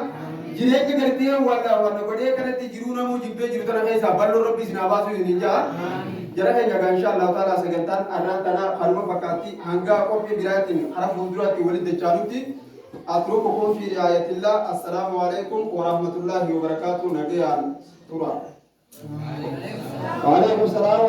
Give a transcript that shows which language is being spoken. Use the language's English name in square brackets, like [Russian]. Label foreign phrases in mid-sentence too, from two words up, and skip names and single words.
[Oromo] Jireenya gartee waan godhee kanatti jiruu namuu jibbee jiru tana keessaa bal'oo rabbi isin haa baasu isin jaa. Jara keenya gaa [Arabic] إن شاء الله تعالى [Oromo] sagantaan arraan tanaa haruma fakkaatti hanga qophii biraatiin hara fuulduraatti walitti dachaanutti [Arabic] أترككم في رعاية الله. السلام عليكم ورحمة الله وبركاته. [Oromo] Nagayaan tura. [Arabic] وعليكم السلام.